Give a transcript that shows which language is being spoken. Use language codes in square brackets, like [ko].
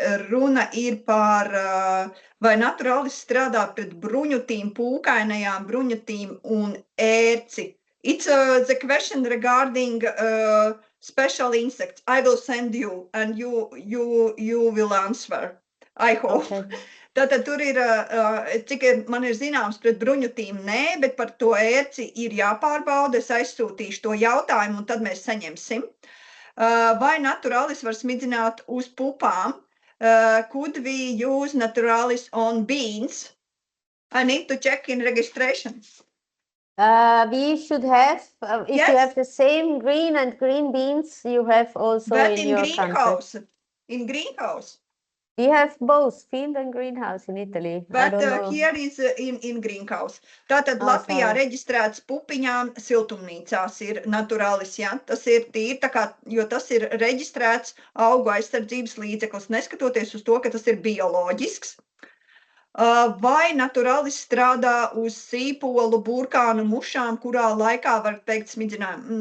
[lv] Runa ir par, vai naturalis strādā pret bruņutīm, pūkainajām bruņutīm un ērci. [en] It's the question regarding special insects. I will send you and you will answer. I hope. Okay. [lv] Tātad tur ir, cik man ir zināms, pret bruņutīm nē, bet par to ērci ir jāpārbauda. Es aizsūtīšu to jautājumu un tad mēs saņemsim. Vai naturalis var smidzināt uz pupām? [en] Could we use naturalis on beans? I need to check in registration. We should have, if you have the same green and green beans, you have also but in your greenhouse. country. In greenhouse. We have both field and greenhouse in Italy. But here is in greenhouse. [lv] Tātad Latvijā reģistrēts pupiņām siltumnīcās ir naturalis, ja? Tas ir tīri, tā kā, jo tas ir reģistrēts augu aizsardzības līdzeklis, neskatoties uz to, ka tas ir bioloģisks. Vai naturalis strādā uz sīpolu, burkānu, mušām, kurā laikā var veikt smidzinājumu?